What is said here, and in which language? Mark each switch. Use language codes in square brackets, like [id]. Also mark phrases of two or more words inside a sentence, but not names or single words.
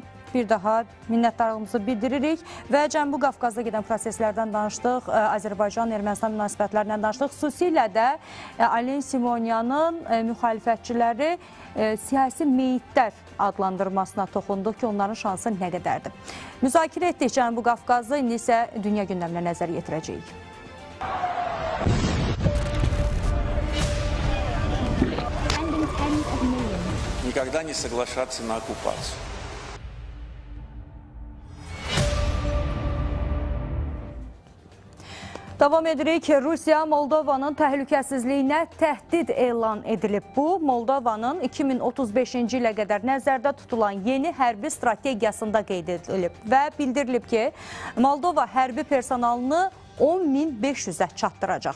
[az] Bir daha minnətdarlığımızı bildiririk və Cənubi Qafqazda gedən proseslərdən danışdıq, Azərbaycan-Ermənistan münasibətlərindən danışdıq. Xüsusilə də Alen Simonyanın müxalifətçiləri siyasi meyitlər adlandırmasına toxunduq ki, onların şansı nə qədərdir. Müzakirə etdik Cənubi Qafqazda, indi isə dünya gündəminə nəzər yetirəcəyik. [ru] Никогда не соглашаться на оккупацию. [az] Davam edirik. Rusiya Moldovanın təhlükəsizliyinə təhdid elan edilib. Bu, Moldovanın 2035-ci ilə qədər nəzərdə tutulan yeni hərbi strategiyasında qeyd edilib və bildirilib ki, Moldova hərbi personalını 10.500-ə çatdıracaq.